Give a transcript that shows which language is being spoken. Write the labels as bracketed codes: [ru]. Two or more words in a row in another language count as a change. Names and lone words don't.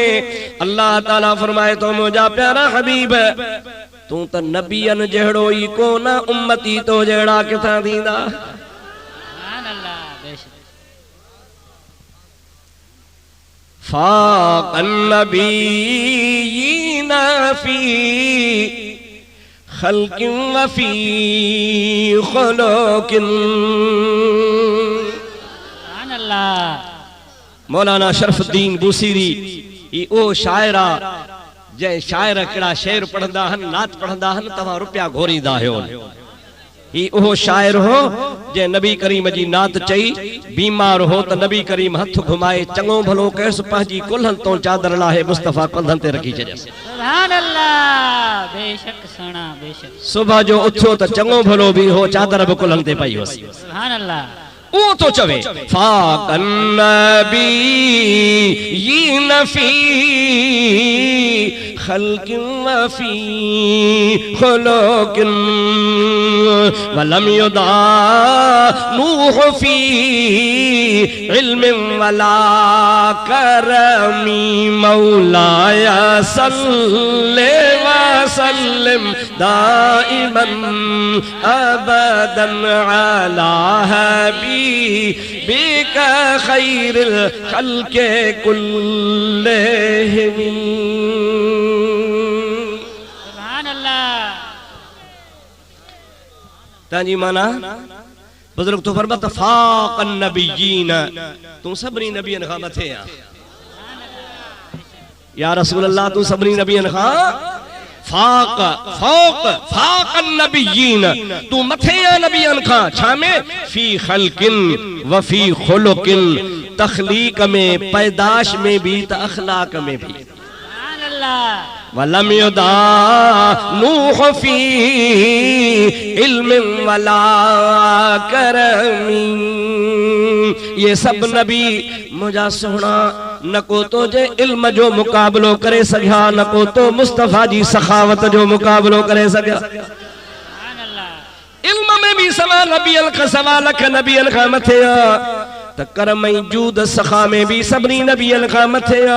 [sd] अल्लाह ताला फरमाए तो मुझा प्यारा हबीब तू तो नबियन जहड़ो ही कोन, उम्मती तो जहड़ा किथा थींदा। [ar] فاق النبيين في خلق وفي خلق. سبحان الله. [sd] मौलाना शरफुद्दीन बूसीरी ई ओ शायरा जै शायर कड़ा शेर पढ़ंदा हन, नात पढ़ंदा हन, तव्हां रुपया घोरींदा आहियो। ही ओ शायर हो जे नबी करीम जी नात चई, बीमार हो त नबी करीम हथ घुमाए चङो भलो कयसि, पंहिंजी कुल्हन तो चादर लाहे मुस्तफा कंधन ते रखी छॾियसि। [ar] سبحان الله. [sd] बेशक सुना, बेशक। सुबह जो उथियो त चङो भलो भी हो, चादर भी कुल्हन ते पई हुअसि। [ar] سبحان الله. [sd] वो तो चवे [ar] فاق النبيين في خلق وفي خلق ولم يدانوه في علم ولا كرم. مولاي صل وسلم دائما أبدا على حبيبك خير الخلق كلهم. سبحان الله. [sd] तांजी माना बुजुर्ग तो फरमात [ar] فاق النبيين, [sd] तू सभनी नबियन खां मथे आ। [ar] يا رسول الله [sd] तू सभनी नबियन खां फाक़ फ़ौक़ [ar] فاق النبيين, [sd] तू मथे आ नबियन खां। छा में? [ar] في خلق وفي خلق, [sd] तख्लीक में, पैदाश में भी त अखलाक में भी। [ar] سبحان الله. ولم يدانوه في علم ولا كرم. [sd] ये सब नबी मुझा सोना न को तो जे इल्म जो मुकाबलो करे सघिया, न को तो मुस्तफा जी सखावत जो मुकाबलो करे सघिया। [ar] سبحان الله. [sd] इल्म में भी सवा लख नबियन खां मथे आ, त करम ऐं जूद सखा में भी सभनी नबियन खां मथे आ।